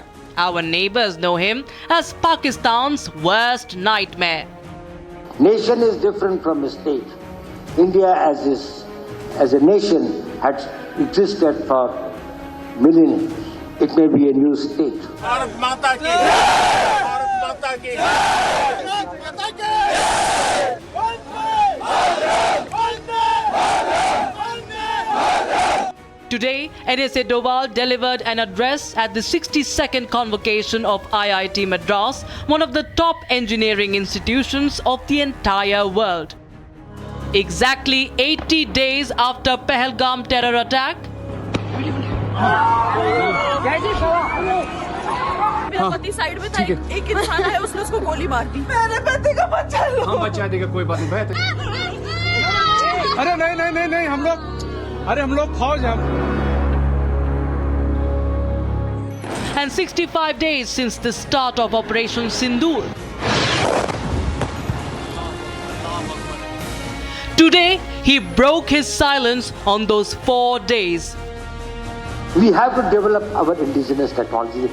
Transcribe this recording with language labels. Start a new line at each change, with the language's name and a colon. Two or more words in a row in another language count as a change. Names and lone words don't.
English: Our neighbors know him as Pakistan's worst nightmare. Nation is different from a state. India as a nation had existed for millennia. It may be a new state.
Hindi: भारत माता की जय! भारत माता की जय! भारत माता की जय!
English: Today, NSA Doval delivered an address at the 62nd convocation of IIT Madras, one of the top engineering institutions of the entire world. Exactly 80 days after Pahalgam terror attack,
Hindi: मेरा पति साइड में था, एक इंसान आया, उसने उसको गोली मार दी। मेरे पति का बच्चा लो। हम बचा देगा, कोई बात नहीं। अरे नहीं, हम लोग फौज हैं।
English: and 65 days since the start of Operation Sindoor. Today, he broke his silence on those 4 days. We have to develop our indigenous technology.